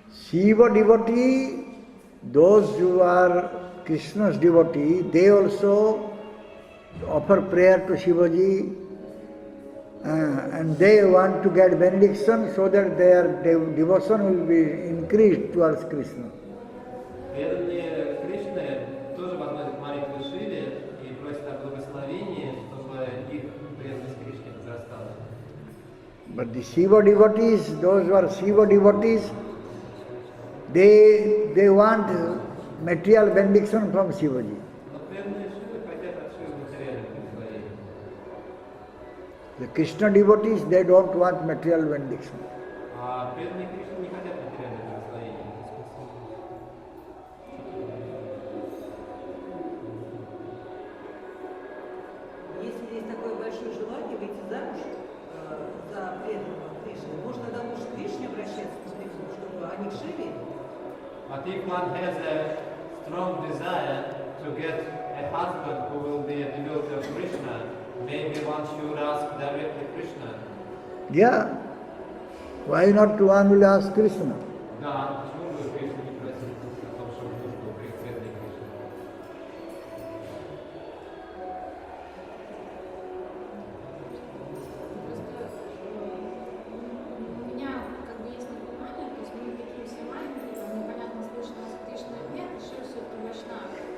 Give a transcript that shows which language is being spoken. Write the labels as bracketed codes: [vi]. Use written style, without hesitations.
[en] Shiva devotee, those who are Krishna's devotee, they also offer prayer to Shivaji and they want to get benediction so that their devotion will be increased towards Krishna. [ru] Преданные Кришны тоже возносят молитву Шиве и просят о благословении, чтобы их преданность Кришне возрастала. [en] But the Shiva devotees, those who are Shiva devotees, They want material benediction from Shivaji. [ru] Но преданные Шивы хотят от Шивы материальных присвоений. [en] The Krishna devotees, they don't want material benediction. [ru] А преданные Кришны не хотят материальных присвоений. Если есть такое большое желание выйти замуж за преданного Кришны, можно тогда лучше к Кришне обращаться, чтобы они к Шиве. [en] But if one has a strong desire to get a husband who will be a devotee of Krishna, maybe one should ask directly Krishna. Yeah. Why not one will ask Krishna? [ru] Да, почему бы Кришну не просить о том, чтобы муж был преданный Кришне? У меня как бы есть непонимание, то есть мы такие все маленькие, там непонятно, слышно нас Кришна или нет, еще все-таки Вайшнава.